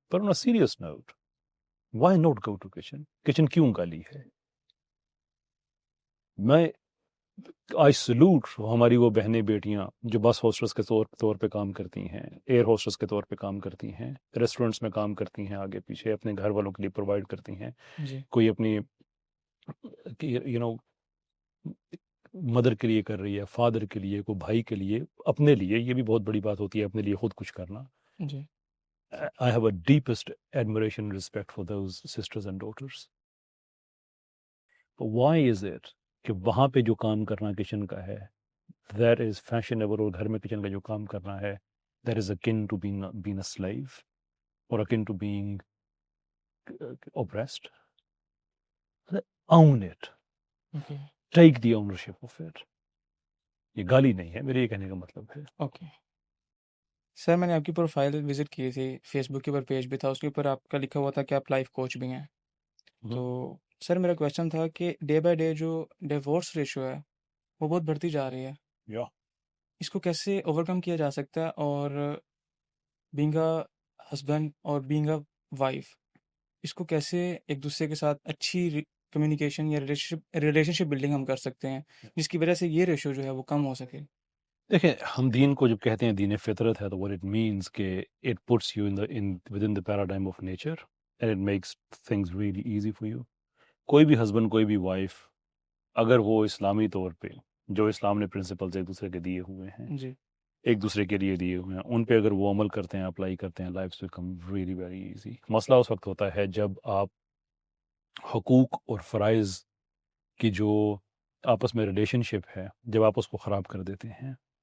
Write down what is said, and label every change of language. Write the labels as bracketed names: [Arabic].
[Urdu] Per [English] on a serious note, why not go to kitchen؟ [Urdu] Kitchen کیوں گالی ہے؟ میں [English] I salute [Urdu] ہماری وہ بہنیں بیٹیاں جو بس ہوسٹس کے طور پہ کام کرتی ہیں، ایئر ہوسٹس کے طور پہ کام کرتی ہیں، ریسٹورینٹس میں کام کرتی ہیں، آگے پیچھے اپنے گھر والوں کے لیے پرووائڈ کرتی ہیں. جی کوئی اپنی [English] you know [Urdu] مدر کے لیے کر رہی ہے، فادر کے لیے، کوئی بھائی کے لیے، اپنے لیے، یہ بھی بہت بڑی بات ہوتی ہے اپنے لیے خود کچھ کرنا. جی [English] I have a deepest admiration and respect for those sisters and daughters. But why is it [Urdu] کہ وہاں پہ جو کام کرنا کچن کا ہے [English] that is fashionable، [Urdu] اور گھر میں کچن کا جو کام کرنا ہے [English] that is akin to being a slave or akin to being oppressed. Own it. Okay Take the ownership of it. [Urdu] یہ گالی نہیں ہے، میرے یہ کہنے کا مطلب ہے. اوکے سر میں نے آپ کی پروفائل وزٹ کی تھی، فیس بک کے اوپر پیج بھی تھا، اس کے اوپر آپ کا لکھا ہوا تھا کہ آپ لائف کوچ بھی ہیں. تو سر میرا کویشچن تھا کہ ڈے بائی ڈے جو ڈیورس ریشو ہے وہ بہت بڑھتی جا رہی ہے، [English] Yeah. [Urdu] اس کو کیسے اوور کم کیا جا سکتا ہے، اور [English] being a husband [Urdu] اور [English] being a wife [Urdu] اس کو کیسے ایک دوسرے کے ساتھ اچھی کمیونیکیشن یا ریلیشن شپ بلڈنگ ہم کر سکتے ہیں جس کی وجہ سے یہ ریشو جو ہے وہ کم ہو سکے. دیکھیں، ہم دین کو جب کہتے ہیں دین فطرت ہے تو [English] what it means کہ it puts you within the paradigm of nature and it makes things really easy for you. [Urdu] کوئی بھی ہسبینڈ، کوئی بھی وائف، اگر وہ اسلامی طور پہ جو اسلام نے پرنسپلز ایک دوسرے کے دیے ہوئے ہیں، جی ایک دوسرے کے لیے دیے ہوئے ہیں، ان پہ اگر وہ عمل کرتے ہیں، اپلائی کرتے ہیں، [English] Life become really very easy. [Urdu] مسئلہ اس وقت ہوتا ہے جب آپ حقوق اور فرائض کی جو آپس میں ریلیشن شپ ہے، جب آپ اس کو خراب کر دیتے ہیں.